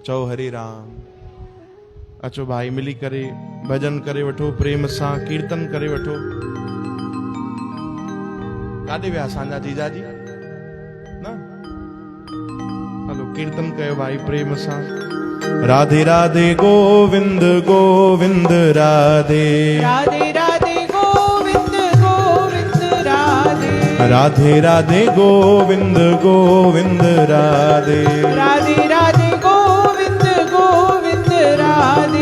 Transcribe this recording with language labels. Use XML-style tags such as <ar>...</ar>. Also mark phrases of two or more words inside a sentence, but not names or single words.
<sd>चओ हरे राम। अचो भाई मिली करे भजन करे वठो, प्रेम सां कीर्तन करे वठो। काॾे विया असांजा जीजाजी? न हलो कीर्तन कयो भाई प्रेम सां। राधे राधे गोविंद गोविंद राधे, राधे राधे गोविंद गोविंद राधे, राधे राधे गोविंद गोविंद राधे, राधे राधे गोविंद गोविंद राधे,</sd>